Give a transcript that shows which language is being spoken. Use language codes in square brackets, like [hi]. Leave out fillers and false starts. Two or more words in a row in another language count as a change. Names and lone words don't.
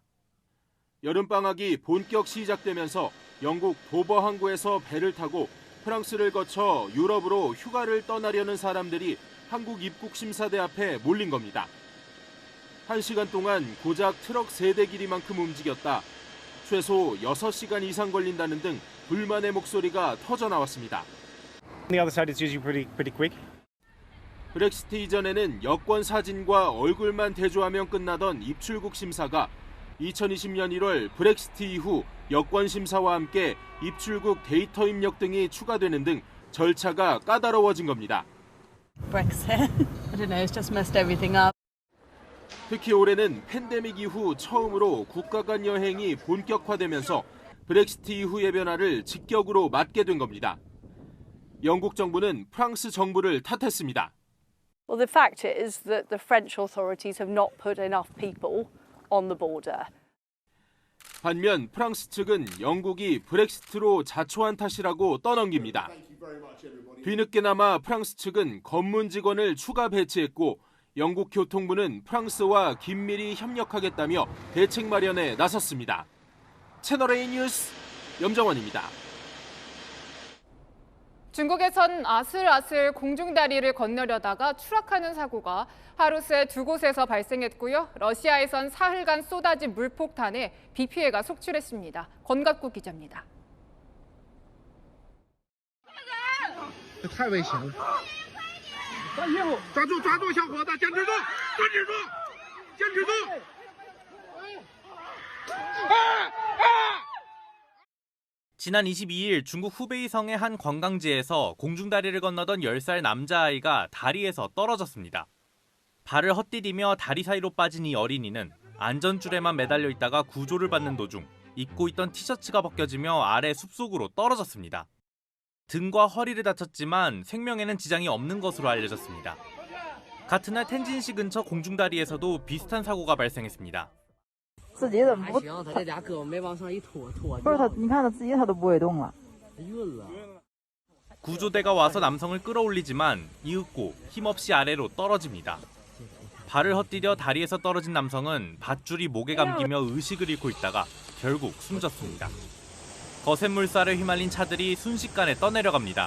[ko] 여름방학이 본격 시작되면서 영국 도버 항구에서 배를 타고 프랑스를 거쳐 유럽으로 휴가를 떠나려는 사람들이 한국 입국심사대 앞에 몰린 겁니다. 1시간 동안 고작 트럭 3대 길이만큼 움직였다. 최소 6시간 이상 걸린다는 등 불만의 목소리가 터져 나왔습니다. [en] The other side is usually pretty quick. [ko] 브렉시트 이전에는 여권 사진과 얼굴만 대조하면 끝나던 입출국 심사가 2020년 1월 브렉시트 이후 여권 심사와 함께 입출국 데이터 입력 등이 추가되는 등 절차가 까다로워진 겁니다. [en] Brexit. I don't know. It's just messed everything up. [ko] 특히 올해는 팬데믹 이후 처음으로 국가 간 여행이 본격화되면서 브렉시트 이후의 변화를 직격으로 맞게 된 겁니다. 영국 정부는 프랑스 정부를 탓했습니다. [en] Well, the fact is that the French authorities have not put enough people on the border. [ko] 반면 프랑스 측은 영국이 브렉시트로 자초한 탓이라고 떠넘깁니다. 뒤늦게나마 프랑스 측은 검문 직원을 추가 배치했고 영국 교통부는 프랑스와 긴밀히 협력하겠다며 대책 마련에 나섰습니다. 채널A 뉴스 염정원입니다. 중국에선 아슬아슬 공중다리를 건너려다가 추락하는 사고가 하루 새 2곳에서 발생했고요. 러시아에선 사흘간 쏟아진 물폭탄에 비 피해가 속출했습니다. 권갑구 기자입니다. [zh] 太危险了！抓住，小伙子，坚持住，坚持住！ [ko] 지난 22일 중국 후베이성의 한 관광지에서 공중다리를 건너던 10살 남자아이가 다리에서 떨어졌습니다. 발을 헛디디며 다리 사이로 빠진 이 어린이는 안전줄에만 매달려 있다가 구조를 받는 도중 입고 있던 티셔츠가 벗겨지며 아래 숲속으로 떨어졌습니다. 등과 허리를 다쳤지만 생명에는 지장이 없는 것으로 알려졌습니다. 같은 날 텐진시 근처 공중다리에서도 비슷한 사고가 발생했습니다. [zh] 自己怎么不？他这俩胳膊没往上一拖，不是他，你看他自己他都不会动了。 [ko] 구조대가 와서 남성을 끌어올리지만 이윽고 힘없이 아래로 떨어집니다. 발을 헛디뎌 다리에서 떨어진 남성은 밧줄이 목에 감기며 의식을 잃고 있다가 결국 숨졌습니다. 거센 물살에 휘말린 차들이 순식간에 떠내려갑니다.